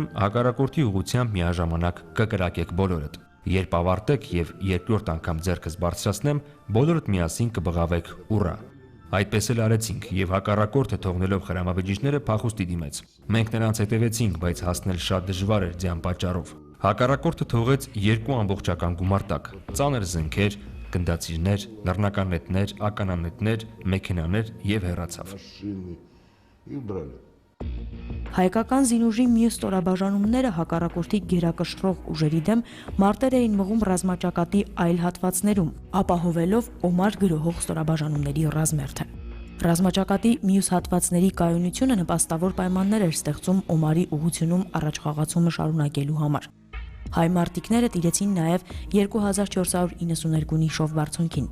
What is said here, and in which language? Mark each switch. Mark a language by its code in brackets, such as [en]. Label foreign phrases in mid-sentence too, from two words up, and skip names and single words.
[hy] հակառակորդի ուղղությամբ միաժամանակ կկրակեք բոլորդ։ Երբ ավարտեք եւ երկրորդ անգամ ձեռքս բարձրացնեմ, բոլորդ միասին կբղավեք ուռա։ Այդպես էլ արեցինք եւ հակառակորդը թողնելով խրամաբջիջները փախուստի դիմեց։ Մենք նրանց հետևեցինք, բայց հասնել շատ դժվար էր ձյան պատճառով։ Հակառակորդը թողեց 2 ամբողջական գումարտակ, ծանր զենքեր, գնդացիրներ, նռնականետներ, ականանետներ, մեքենաներ եւ հեռացավ։ [ru] машины и убрали. [hy] Հայկական զինուժի մյուս ստորաբաժանումները հակառակորդի գերակշռող ուժերի դեմ մարտեր էին մղում ռազմաճակատի այլ հատվածներում, ապահովելով Օմար գրոհող ստորաբաժանումների ռազմերթը։ Ռազմաճակատի մյուս հատվածների կայունությունը նպաստավոր պայմաններ էր ստեղծում Օմարի ուղղությունում առաջխաղացումը շարունակելու համար։ Հայ մարտիկները տիրեցին նաև 2492 նիշով բարձունքին։